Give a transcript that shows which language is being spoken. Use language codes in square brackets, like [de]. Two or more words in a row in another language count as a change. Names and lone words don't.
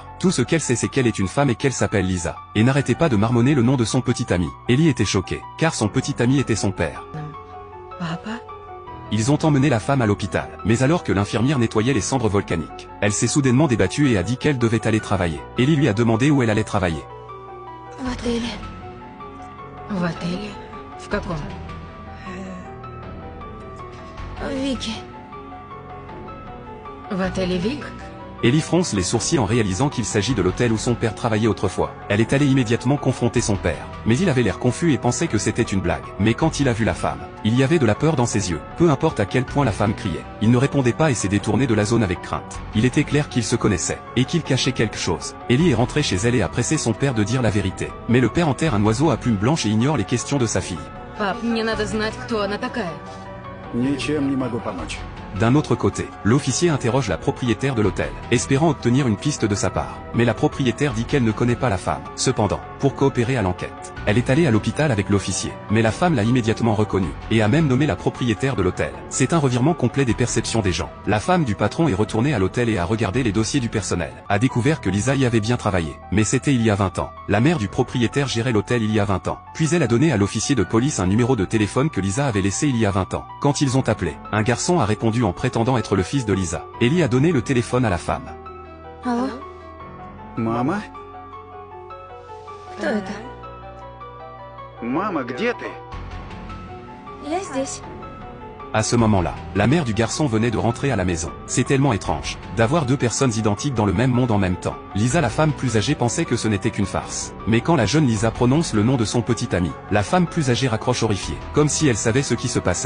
[fr] Tout ce qu'elle sait c'est qu'elle est une femme et qu'elle s'appelle Lisa. Et n'arrêtait pas de marmonner le nom de son petit ami. Ellie était choquée, car son petit ami était son père. Papa? Ils ont emmené la femme à l'hôpital, mais alors que l'infirmière nettoyait les cendres volcaniques, elle s'est soudainement débattue et a dit qu'elle devait aller travailler. Ellie lui a demandé où elle allait travailler. [ru] В отеле. В отеле? В каком? Вики. В отеле Вик? [fr] Ellie fronce les sourcils en réalisant qu'il s'agit de l'hôtel où son père travaillait autrefois. Elle est allée immédiatement confronter son père, mais il avait l'air confus et pensait que c'était une blague. Mais quand il a vu la femme, il y avait de la peur dans ses yeux. Peu importe à quel point la femme criait, il ne répondait pas et s'est détourné de la zone avec crainte. Il était clair qu'ils se connaissaient, et qu'ils cachaient quelque chose. Ellie est rentrée chez elle et a pressé son père de dire la vérité. Mais le père enterre un oiseau à plumes blanches et ignore les questions de sa fille. [ru] Пап, мне надо знать, кто она такая. Ничем не могу помочь. [fr] D'un autre côté, l'officier interroge la propriétaire de l'hôtel, espérant obtenir une piste de sa part. Mais la propriétaire dit qu'elle ne connaît pas la femme. Cependant, pour coopérer à l'enquête, elle est allée à l'hôpital avec l'officier. Mais la femme l'a immédiatement reconnue, et a même nommé la propriétaire de l'hôtel. C'est un revirement complet des perceptions des gens. La femme du patron est retournée à l'hôtel et a regardé les dossiers du personnel. A découvert que Lisa y avait bien travaillé. Mais c'était il y a 20 ans. La mère du propriétaire gérait l'hôtel il y a 20 ans. Puis elle a donné à l'officier de police un numéro de téléphone que Lisa avait laissé il y a 20 ans. Quand ils ont appelé, un garçon a répondu en prétendant être le fils de Lisa. Ellie a donné le téléphone à la femme. [ru] Алло? Мама? Кто это? Мама, где ты? Я здесь. [fr] À ce moment-là, la mère du garçon venait de rentrer à la maison. C'est tellement étrange d'avoir deux personnes identiques dans le même monde en même temps. Lisa, la femme plus âgée, pensait que ce n'était qu'une farce. Mais quand la jeune Lisa prononce le nom de son petit ami, la femme plus âgée raccroche horrifiée, comme si elle savait ce qui se passait.